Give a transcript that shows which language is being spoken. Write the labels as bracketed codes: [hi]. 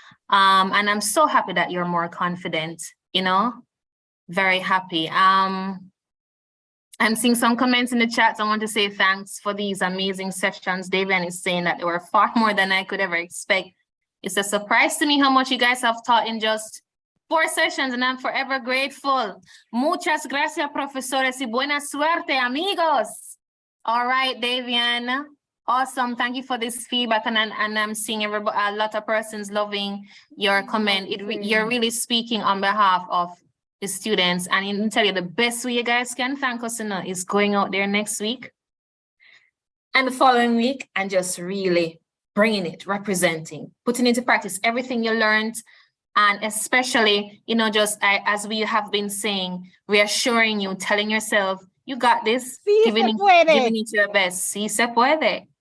[en] And I'm so happy that you're more confident, very happy. I'm seeing some comments in the chat. I want to say thanks for these amazing sessions. Davian is saying that they were far more than I could ever expect. It's a surprise to me how much you guys have taught in just 4 sessions, and I'm forever grateful. [es] Muchas gracias, profesores, y buena suerte, amigos. [en] All right, Davian. Awesome. Thank you for this feedback. And I'm seeing a lot of persons loving your comment. You're really speaking on behalf of the students, and I can tell you the best way you guys can thank us is going out there next week and the following week and just really bringing it, representing, putting into practice everything you learned, and especially, just as we have been saying, reassuring you, telling yourself, you got this, giving it your best. [es] Si se puede.